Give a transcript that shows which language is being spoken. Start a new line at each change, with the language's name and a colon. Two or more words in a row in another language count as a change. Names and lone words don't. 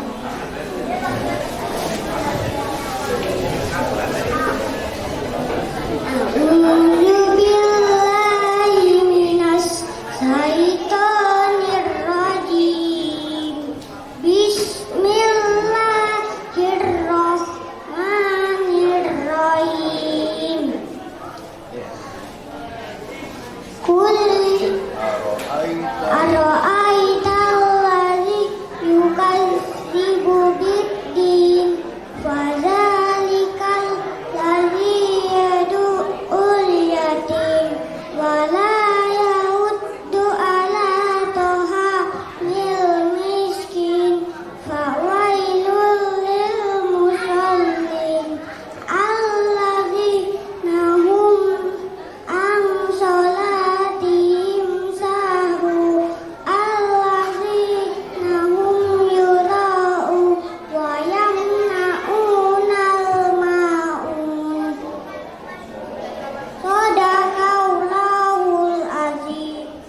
Arabic: أعوذ بالله من الشيطان الرجيم. بسم الله الرحمن الرحيم. قل أرأيت الذي يكذب بالدين، فذلك الذي يدع اليتيم ولا يحض على طعام المسكين، فويل للمصلين الذين هم عن صلاتهم ساهون، الذين هم يراءون ويمنعون الماعون. صدق الله العظيم.